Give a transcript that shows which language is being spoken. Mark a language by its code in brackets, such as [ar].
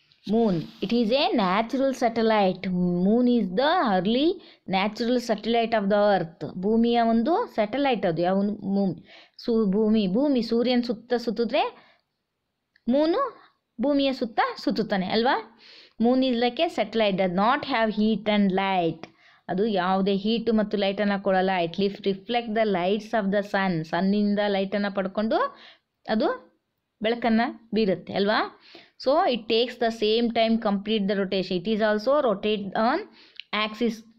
[en] Moon, it is a natural satellite. Moon is the early natural satellite of the earth. [kn] ಭೂಮಿಯ ಒಂದು satellite ಅದು. ಯಾವ Moon? ಭೂಮಿ ಸೂರ್ಯನ ಸುತ್ತಿದ್ರೆ ಮೂನು ಭೂಮಿಯ ಸುತ್ತ ಸುತ್ತುತ್ತಾನೆ ಅಲ್ವಾ? [en] Moon is like a satellite, does not have heat and light. [kn] ಅದು ಯಾವುದೇ ಹೀಟು ಮತ್ತು ಲೈಟನ್ನು ಕೊಡಲ್ಲ. [en] It reflect the lights of the sun. [kn] ಸನ್ನಿಂದ ಲೈಟನ್ನು ಪಡ್ಕೊಂಡು ಅದು ಬೆಳಕನ್ನು ಬೀರುತ್ತೆ ಅಲ್ವಾ? [en] So it takes the same time complete the rotation. It is also rotate on axis.